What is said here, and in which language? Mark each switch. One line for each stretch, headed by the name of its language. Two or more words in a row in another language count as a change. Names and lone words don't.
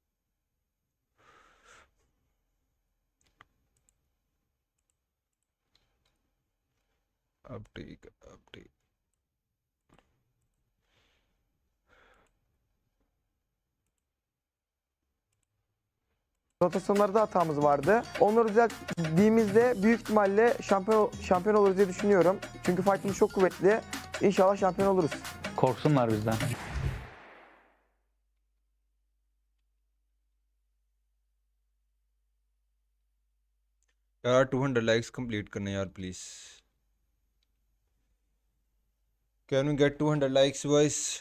Hindi: अब ठीक है, अब ठीक।
Turkish: Rotasyonlarda hatamız vardı. Onları düzelttiğimizde büyük ihtimalle şampiyon oluruz diye düşünüyorum. Çünkü fight'ımız çok kuvvetli. İnşallah şampiyon oluruz. Korksunlar bizden.
Hindi: यार 200
English: likes complete
Hindi: करने यार प्लीज।
English: Can we get 200 likes boys?